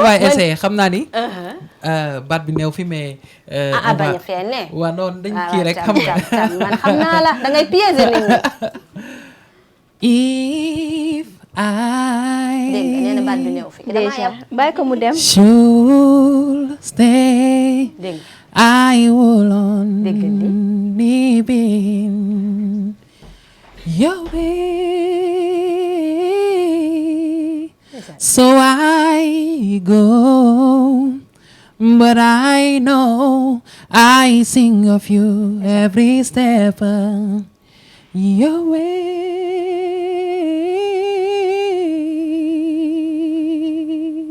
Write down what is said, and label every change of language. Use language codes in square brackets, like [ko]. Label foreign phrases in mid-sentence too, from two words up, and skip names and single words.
[wo] waaye essayé xam naa ni. baat bi neew fi mais. bañ a fee ne. waaw noonu dañ kii rek xam nga. man xam naa la da ngay piéger nit ñi. dégg nga nee na baat bi neew fi. déjà bàyyi ko mu dem. [en] should stay. [wo] dégg [en] I will only be your baby. So I go, but I know I sing of you every step of your way.